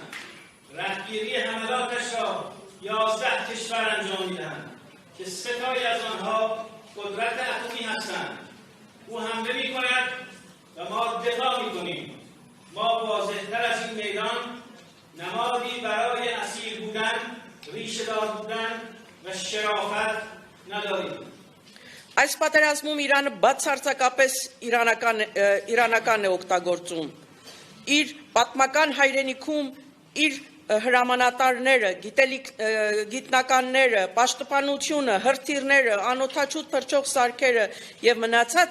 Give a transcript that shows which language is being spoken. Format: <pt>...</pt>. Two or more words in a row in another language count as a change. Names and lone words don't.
<fa>رهگیری حملاتش را 11 کشور انجام می‌دهند که 3 تایی از آنها قدرت اتمی هستند. او حمله می‌کند و ما دفاع می‌کنیم. ما واضح‌تر از این میدان نمادی برای اسیر بودن، ریشه‌دار بودن و شرافت نداریم.</fa> <hy>Այս պատերազմում Իրանը բացարձակապես իրանական է օգտագործում։ Իր պատմական հայրենիքում իր հրամանատարները, գիտնականները, պաշտպանությունը, հրթիռները, անօթաչու թռչող սարքերը եւ մնացած</hy>